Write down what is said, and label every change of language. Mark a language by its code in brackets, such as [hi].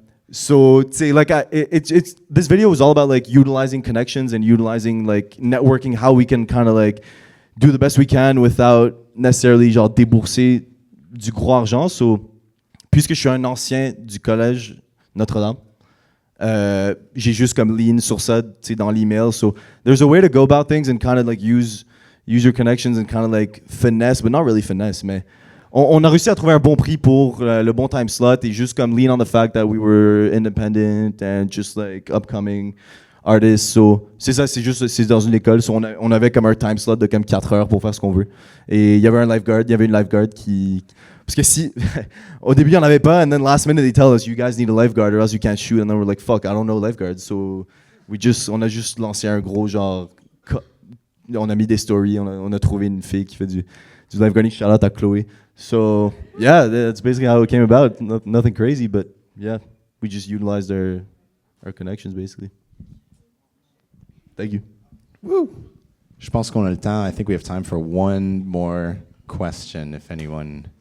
[en] So, like, it's this video was all about like utilizing connections and utilizing like networking, how we can kind of like do the best we can without necessarily [fr] genre débourser du gros argent. So, puisque je suis un ancien du collège Notre-Dame, j'ai juste comme lean sur ça, dans l'email. [en] So, there's a way to go about things and kind of like use your connections and kind of like finesse, but not really finesse, [fr] mais on a réussi à trouver un bon prix pour le bon time slot et juste comme [en] lean on the fact that we were independent and just like upcoming artists. [fr] So, c'est ça, c'est dans une école. So on avait comme un time slot de comme 4 heures pour faire ce qu'on veut. Et il y avait une lifeguard qui... Parce que si... au début, il n'y en avait pas, [en] and then last minute, they tell us, you guys need a lifeguard or else you can't shoot. And then we're like, fuck, I don't know lifeguards. [fr] So on a juste lancé un gros genre... On a mis des stories, on a trouvé une fille qui fait du lifeguarding. Shout out à Chloé. [en] So, yeah, that's basically how it came about. Nothing crazy, but yeah, we just utilized our connections, basically. Thank you. [fr] Woo! Je pense qu'on a le temps. [en] I think we have time for one more question, if anyone...